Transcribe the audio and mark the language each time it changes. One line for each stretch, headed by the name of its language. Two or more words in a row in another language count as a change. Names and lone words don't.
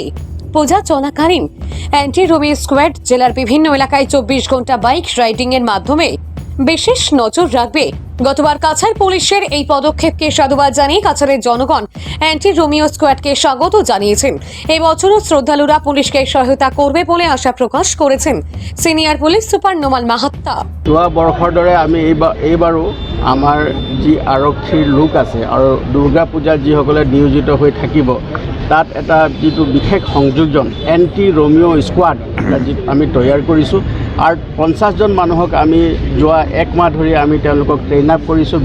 Bangla: পূজা চলাকালীন অ্যান্টি রোমিও স্কোয়াড জেলার বিভিন্ন এলাকায় 24 ঘন্টা
English: bike riding
Bangla: এর মাধ্যমে বিশেষ নজর রাখবে। গতবার কাছাড় পুলিশের এই পদক্ষেপকে সাধুবাদ জানিয়ে কাছাড়ের জনগণ অ্যান্টি রোমিও স্কোয়াডকে স্বাগত জানিয়েছেন। এই বছরও শ্রদ্ধালুরা পুলিশকে সহায়তা করবে বলে আশা প্রকাশ করেছেন সিনিয়র পুলিশ সুপার নোমাল মাহাত্তা।
Assamese: যোৱা বৰ্ষৰ দৰে আমি এইবাৰো আমাৰ যি আৰক্ষীৰ লোক আছে আৰু দুৰ্গা পূজাত যিসকলে নিয়োজিত হৈ থাকিব তাত এটা যিটো বিশেষ সংযোজন এণ্টি ৰমিঅ' স্কোৱাড আমি তৈয়াৰ কৰিছোঁ। আৰু 50জন মানুহক আমি যোৱা এক মাহ ধৰি আমি তেওঁলোকক
English: train up
Assamese: কৰিছোঁ।